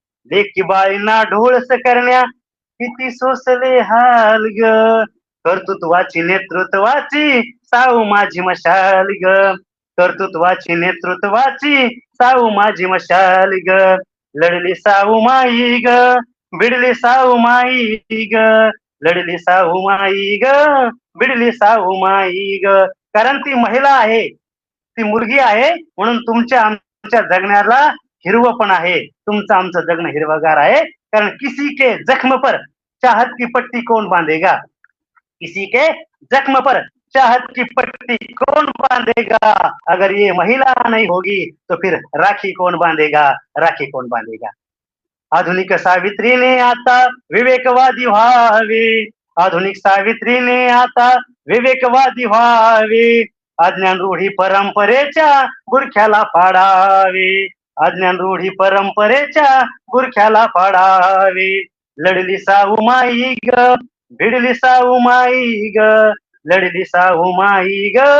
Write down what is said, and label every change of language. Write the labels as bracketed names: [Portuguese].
[Marathi] लेकी बाईंना डोळस करण्या किती सोसले हाल ग, कर्तृत्वाची नेतृत्वाची साऊ माझी मशाल ग, कर्तृत्वाची नेतृत्वाची साऊ माझी मशाल ग, लढली साऊ माई ग, भिडली साऊ माई ग, लढली साऊ माई ग, भिडली साऊ माई ग. कारण ती महिला आहे, ती मुलगी आहे, म्हणून तुमच्या आमच्या जगण्याला हिरवं पण आहे, तुमचं आमचं जगणं हिरवगार आहे. [Hindi] कारण किसी के जख्म पर चाहत की पट्टी कौन बांधेगा, किसी के जख्म पर चाहत की पट्टी कौन बांधेगा, अगर ये महिला नहीं होगी तो फिर राखी कौन बांधेगा, राखी कौन बांधेगा. [Marathi] आधुनिक सावित्रीने आता विवेकवादी व्हावे, आधुनिक सावित्रीने आता विवेकवादी व्हावे, अज्ञान रूढी परंपरेच्या बुरख्याला पाडावे, अज्ञान रूढी परंपरेच्या बुरख्याला पाडावे, लढली साऊ माई ग, भिडली साऊ माई ग, लढली साऊ माई ग,